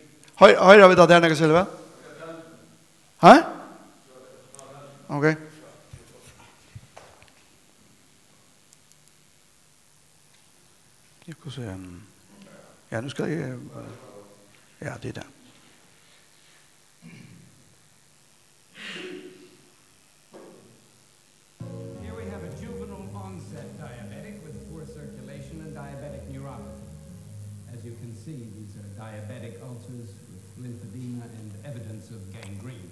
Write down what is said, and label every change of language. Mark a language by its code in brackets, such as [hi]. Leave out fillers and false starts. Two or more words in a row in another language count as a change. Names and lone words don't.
[no] Høyre vi dette når jeg selger vel? Hæ? Ok. Ja, nu skal jeg... Ja, det er det. [en] Here we have a juvenile onset diabetic with poor circulation and diabetic neuropathy. As you can see, these are diabetic ulcers with lymphedema and evidence of gangrene.